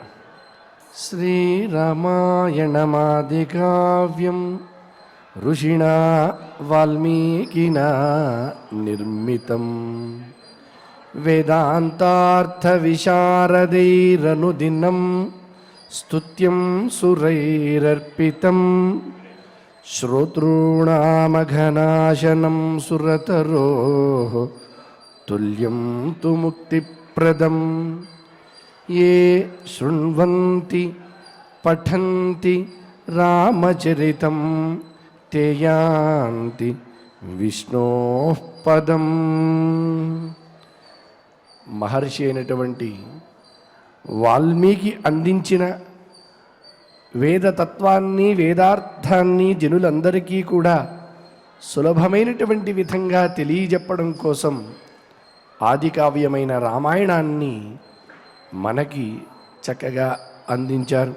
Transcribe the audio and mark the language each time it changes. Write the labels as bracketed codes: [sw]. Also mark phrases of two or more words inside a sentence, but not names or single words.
[sa] श्रीरामायणमादिकाव्यं ऋषिणा वाल्मीकिना निर्मितं वेदान्तार्थविशारदैरनुदिनं स्तुत्यं सुरैरर्पितं श्रोतॄणामघनाशनं सुरतरोः तुल्यं तु मुक्तिप्रदम्। ये शृण्वन्ति पठन्ति रामचरितं ते यान्ति विष्णोः पदम्। [te] మహర్షి అయినటువంటి వాల్మీకి అందించిన వేదతత్వాన్ని వేదార్థాన్ని జనులందరికీ కూడా సులభమైనటువంటి విధంగా తెలియజెప్పడం కోసం ఆదికావ్యమైన రామాయణాన్ని మనకి చక్కగా అందించారు.